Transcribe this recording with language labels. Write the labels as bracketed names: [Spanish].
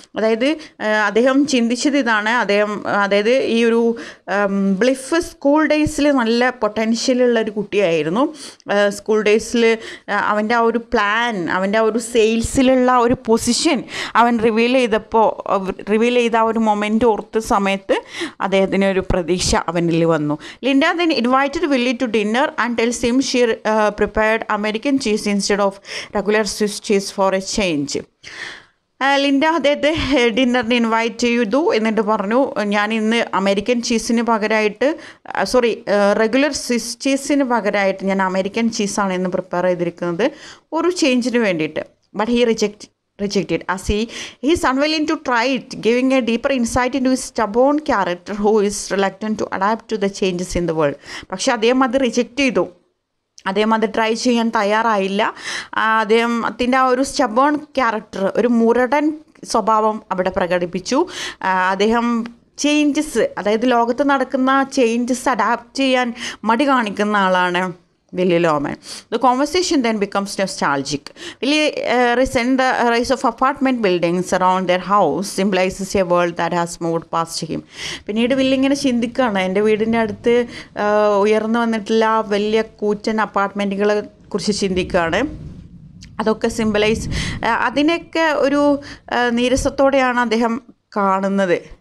[Malayalam] അതായത് അദ്ദേഹം ചിന്തിച്ചത് ഇതാണ്, അതായത് ഈ ഒരു ബ്ലിഫ് സ്കൂൾ ഡേയ്സിൽ നല്ല പൊട്ടൻഷ്യലുള്ളൊരു കുട്ടിയായിരുന്നു. സ്കൂൾ ഡേയ്സിൽ അവൻ്റെ ആ ഒരു പ്ലാൻ, അവൻ്റെ ആ ഒരു സെയിൽസിലുള്ള ഒരു പൊസിഷൻ അവൻ റിവീൽ ചെയ്ത ആ ഒരു മൊമെൻ്റ് ഓർത്ത സമയത്ത് അദ്ദേഹത്തിന് ഒരു പ്രതീക്ഷ അവനിൽ വന്നു. [English] Linda then invited Willie to dinner and tells him she prepared American cheese instead of regular Swiss cheese for a change. [Malayalam] Linda അദ്ദേഹത്തെ ഡിന്നറിന് ഇൻവൈറ്റ് ചെയ്തു. എന്നിട്ട് പറഞ്ഞു, ഞാൻ ഇന്ന് അമേരിക്കൻ ചീസിന് പകരമായിട്ട് റെഗുലർ സ്വിസ് ചീസിന് പകരമായിട്ട് ഞാൻ അമേരിക്കൻ ചീസാണ് ഇന്ന് പ്രിപ്പയർ ചെയ്തിരിക്കുന്നത് ഒരു ചേഞ്ചിന് വേണ്ടിയിട്ട്. [English] But he rejected as he is unwilling to try it, giving a deeper insight into his stubborn character who is reluctant to adapt to the changes in the world. [Malayalam] പക്ഷേ അദ്ദേഹം അത് reject ചെയ്തു, അദ്ദേഹം അത് try ചെയ്യാൻ തയ്യാറായില്ല. അദ്ദേഹത്തിൻ്റെ ആ ഒരു സ്റ്റബേൺ ക്യാരക്ടർ, ഒരു മുരടൻ സ്വഭാവം അവിടെ പ്രകടിപ്പിച്ചു. അദ്ദേഹം ചേഞ്ചസ്, അതായത് ലോകത്ത് നടക്കുന്ന ചേഞ്ചസ് അഡാപ്റ്റ് ചെയ്യാൻ മടി കാണിക്കുന്ന ആളാണ് Willie Loman. [English] The conversation then becomes nostalgic. Willie resents the rise of apartment buildings around their house symbolizes a world that has moved past him. [Malayalam] പിന്നീട് വില്ലി ഇങ്ങനെ ചിന്തിക്കുകയാണ്, എൻ്റെ വീടിൻ്റെ അടുത്ത് ഉയർന്നു വന്നിട്ടുള്ള വലിയ കൂറ്റൻ അപ്പാർട്ട്മെൻറ്റുകളെ കുറിച്ച് ചിന്തിക്കുകയാണ്. അതൊക്കെ അതിനൊക്കെ ഒരു നീരസത്തോടെയാണ് അദ്ദേഹം കാണുന്നത്.